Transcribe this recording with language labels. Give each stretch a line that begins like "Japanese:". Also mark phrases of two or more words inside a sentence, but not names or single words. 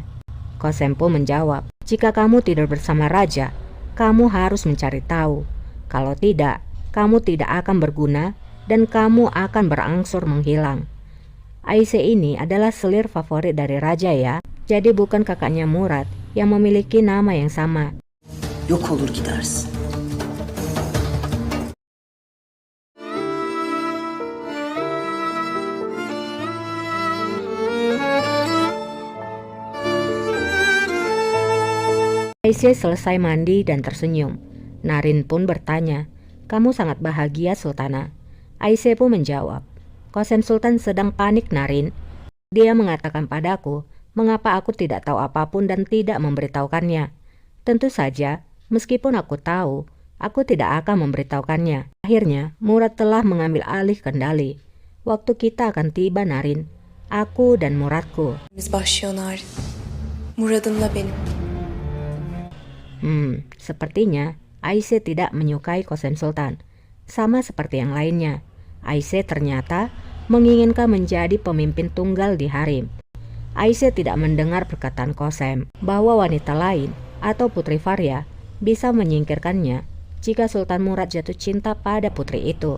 Indonesian: Qasem pun menjawab, jika kamu tidur bersama raja, kamu harus mencari tahu. Kalau tidak, kamu tidak akan berguna dan kamu akan berangsur menghilang. Aisyah ini adalah selir favorit dari raja ya. Jadi bukan kakaknya Murad yang memiliki nama yang sama.
Turkish: Yok olur gidersin.
Indonesian: Aisyah selesai mandi dan tersenyum. Narin pun bertanya, kamu sangat bahagia Sultana? Aisyah pun menjawab, Qasem Sultan sedang panik Narin. Dia mengatakan padaku, mengapa aku tidak tahu apapun dan tidak memberitahukannya. Tentu saja, meskipun aku tahu, aku tidak akan memberitahukannya. Akhirnya, Murad telah mengambil alih kendali. Waktu kita akan tiba Narin, aku dan Muradku.
Turkish: Biz başlıyor Narin. Murad'ımla benim.
Indonesian: Sepertinya Aisyah tidak menyukai Qasem Sultan. Sama seperti yang lainnya, Aisyah ternyata menginginkan menjadi pemimpin tunggal di harem. Aisyah tidak mendengar perkataan Qasem bahwa wanita lain atau Putri Faria bisa menyingkirkannya jika Sultan Murad jatuh cinta pada putri itu.